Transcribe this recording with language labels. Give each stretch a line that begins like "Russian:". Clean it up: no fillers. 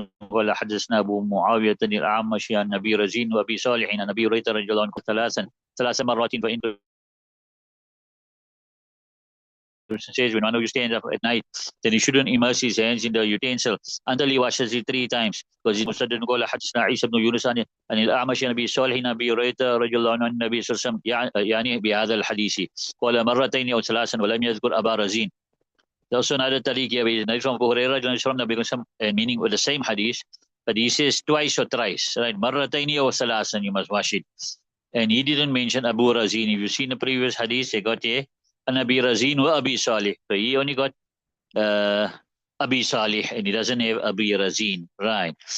Arabic: ولا حدثنا أبو معاوية الأعمش عن نبي رزين وأبي صالح عن نبي هريرة رضي الله عنه ثلاث مرات فإن
English: says when one of you stands up at night, then he shouldn't immerse his hands in the utensil until he washes it 3 times. Because he said,
Arabic: قال حدثنا عيسى بن يونس عن الأعمش عن أبي صالح عن أبي هريرة رضي الله عنه عن النبي صلى الله عليه وسلم يعني بهذا الحديث قال مرتين أو ثلاثا ولم يذكر أبا رزين.
English: There's also another tariq here from Abu Hurairah from Nabi meaning with the same hadith, but he says twice or thrice, right?
Arabic: Marrataini
English: or
Arabic: salasan,
English: you must wash it. And he didn't mention Abu Razin. If you've seen the previous hadith, they got here an Abi Razin wa Abi Salih. So he only got Abi Salih and he doesn't have Abi Razin, right?